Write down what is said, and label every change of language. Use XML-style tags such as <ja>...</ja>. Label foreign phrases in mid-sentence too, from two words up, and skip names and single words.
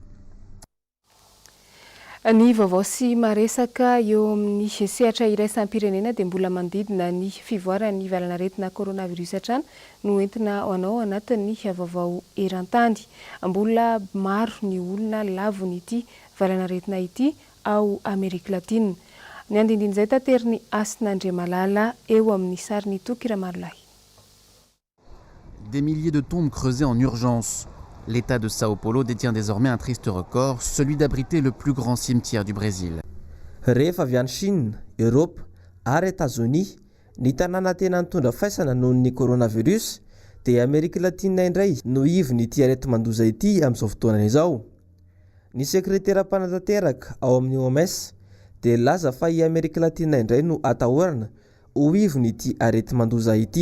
<mg>Ny vaovao sy maresaka eo amin'ny sehatra iraisam-pirenena dia mbola mandidina ny fivoaran'ny valanaretina coronavirus hatrany no entina hoanao anatin'ny vaovao eran-tany. Mbola maro ny olona lavony ity valanaretina ity ao Amerika Latina. Ny andindin'izay tateriny Asin'Andriamalala eo amin'ny sariny Tokiramarolahy.</mg> <fr>Des milliers de tombes creusées en urgence. L'État de Sao Paulo détient désormais un triste record, celui d'abriter le plus grand cimetière du Brésil.</fr> <mg>Rehefa avy any Chine, Europe ary États-Unis, ny tanàna tena nitondra faisana noho ny coronavirus dia Amerika Latina indray no ivon'ity aretim-mandoza ity amin'izao fotoana izao. Ny sekretera-panatanteraka ao amin'ny OMS dia laza fa i Amerika Latina indray no atahorana ho ivon'ity aretim-mandoza ity.</mg>